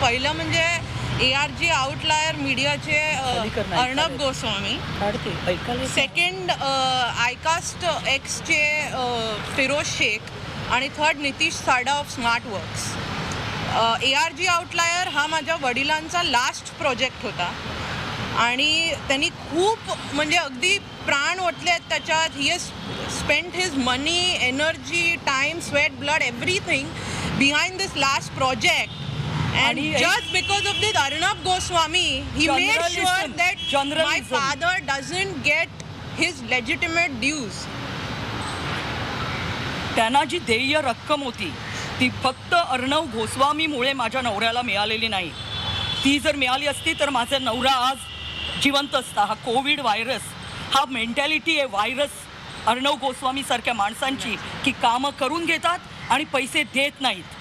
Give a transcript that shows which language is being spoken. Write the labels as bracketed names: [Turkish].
[Marathi] पहिलं म्हणजे ARG outlier मीडियाचे अर्णब गोस्वामी, सेकंड आयकास्ट एक्सचे फिरोज शेख आणि थर्ड नितीश साडा of smart works. ARG outlier हा माझ्या वडिलांचा लास्ट प्रोजेक्ट होता आणि त्यांनी खूप म्हणजे अगदी प्राण ओतले आहेत त्याच्यात. [English] He has spent his money, energy, time, sweat, blood, everything behind this last project. And just because of this Arnab Goswami, he made sure that my father doesn't get his legitimate dues. [Marathi] त्यांना जी देय रक्कम होती ती फक्त अर्णव गोस्वामीमुळे माझ्या नवऱ्याला मिळालेली नाही. ती जर मिळाली असती तर माझा नवरा आज जिवंत असता. हा कोविड व्हायरस, हा मेंटॅलिटी आहे व्हायरस अर्णव गोस्वामी सारख्या माणसांची की कामं करून घेतात आणि पैसे देत नाहीत.